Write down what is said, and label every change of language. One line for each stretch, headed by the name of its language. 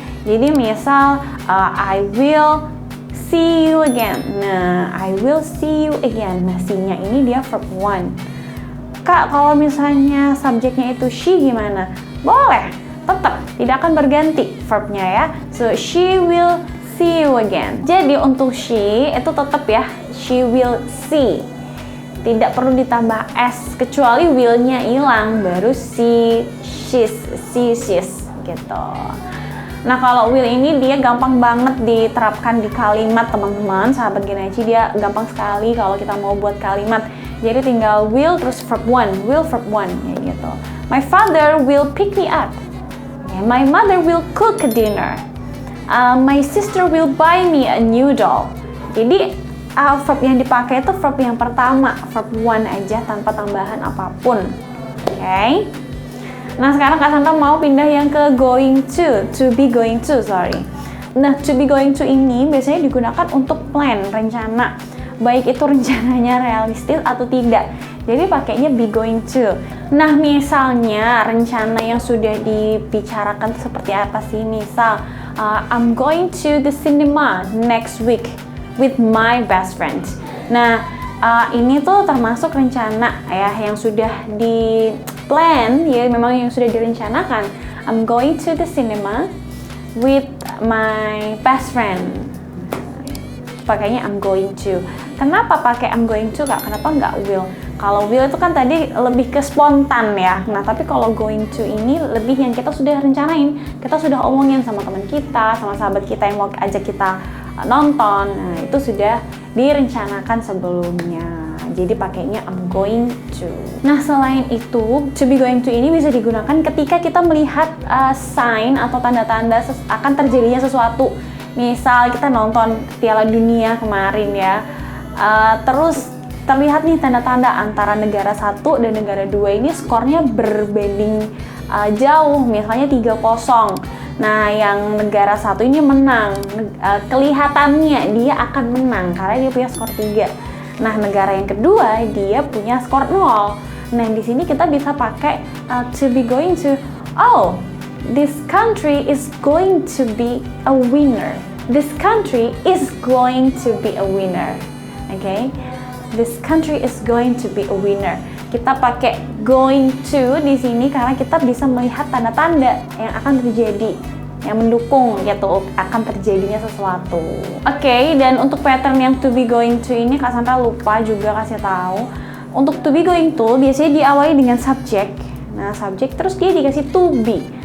Indonesian: Jadi misal
English: I will see you again. Nah, I will see you again. Nah,
Indonesian: see-nya ini dia
English: verb one.
Indonesian: Kak, kalau misalnya subjeknya itu she gimana? Boleh, tetap tidak akan berganti verbnya ya.
English: So, she will see you again.
Indonesian: Jadi untuk she itu tetap ya,
English: she will see.
Indonesian: Tidak perlu ditambah s, kecuali will-nya hilang, baru see, she's gitu. Nah, kalau will ini dia gampang banget diterapkan di kalimat, teman-teman. Sahabat Genaci, dia gampang sekali kalau kita mau buat kalimat. Jadi tinggal will terus verb one, will verb one ya gitu.
English: My father will pick me up. My mother will cook dinner. My sister will buy me a new doll.
Indonesian: Jadi verb yang dipakai itu verb yang pertama, verb one aja tanpa tambahan apapun. Oke. Nah, sekarang Kak Sandra mau pindah yang ke
English: going to be going to, sorry.
Indonesian: Nah, to be going to ini biasanya digunakan untuk plan, rencana. Baik itu rencananya realistis atau tidak. Jadi pakainya be going to. Nah, misalnya rencana yang sudah dibicarakan itu seperti apa sih? Misal,
English: I'm going to the cinema next week with my best friend.
Indonesian: Nah, ini tuh termasuk rencana ya yang sudah di plan ya, memang yang sudah direncanakan.
English: I'm going to the cinema with my best friend.
Indonesian: Pakainya
English: I'm going to.
Indonesian: Kenapa pakai I'm going to, Kak? Kenapa nggak will? Kalau will itu kan tadi lebih ke spontan ya. Nah, tapi kalau going to ini lebih yang kita sudah rencanain. Kita sudah omongin sama teman kita, sama sahabat kita yang mau ajak kita nonton. Nah, itu sudah direncanakan sebelumnya. Jadi pakainya
English: I'm going to.
Indonesian: Nah, selain itu, to be going to ini bisa digunakan ketika kita melihat sign atau tanda-tanda akan terjadinya sesuatu. Misal kita nonton Piala Dunia kemarin ya, terus terlihat nih tanda-tanda antara negara 1 dan negara 2 ini skornya berbanding jauh, misalnya 3-0. Nah, yang negara 1 ini menang, kelihatannya dia akan menang karena dia punya skor 3. Nah, negara yang kedua dia punya skor 0. Nah, di sini kita bisa pakai to be going to.
English: Oh, this country is going to be a winner. This country is going to be a winner. Okay? This country is going to be a winner.
Indonesian: Kita pakai going to di sini karena kita bisa melihat tanda-tanda yang akan terjadi, yang mendukung gitu akan terjadinya sesuatu. Oke, dan untuk pattern yang to be going to ini Kak Sandra lupa juga kasih tahu. Untuk to be going to biasanya diawali dengan subjek. Nah, subjek terus dia dikasih to be.